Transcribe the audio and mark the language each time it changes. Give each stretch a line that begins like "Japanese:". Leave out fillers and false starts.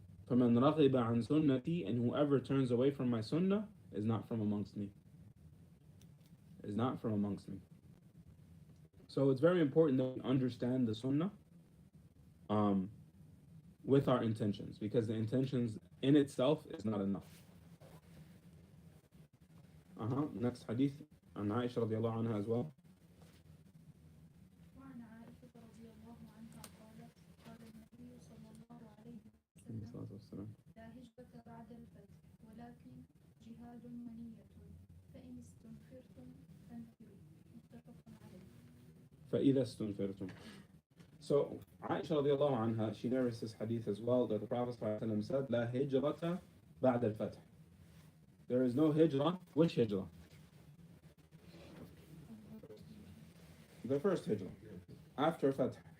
Arabic: فَمَنْ رَغِبَ عَنْ سُنَّتِي,
English: and whoever turns away from my sunnah is not from amongst me. Is not from amongst me. So it's very important that we understand the sunnah with our intentions, because the intentions in itself is not enough. Next hadith.
Arabic: عن عائشة رضي الله عنها
English: as well.
Arabic: وعن عائشة رضي الله عنها قالت قال النبي صلى الله عليه وسلم لا هجرة بعد الفتح ولكن جهاد ونية فإن استنفرتم فانفروا متفق عليه. فإذا استنفرتم.
English: So Aisha radiallahu anha, she narrates this hadith as well, that the Prophet ﷺ said,
Arabic: لا هجرة بعد الفتح.
English: There is no hijrah. Which hijrah? The first hijrah. After Fath.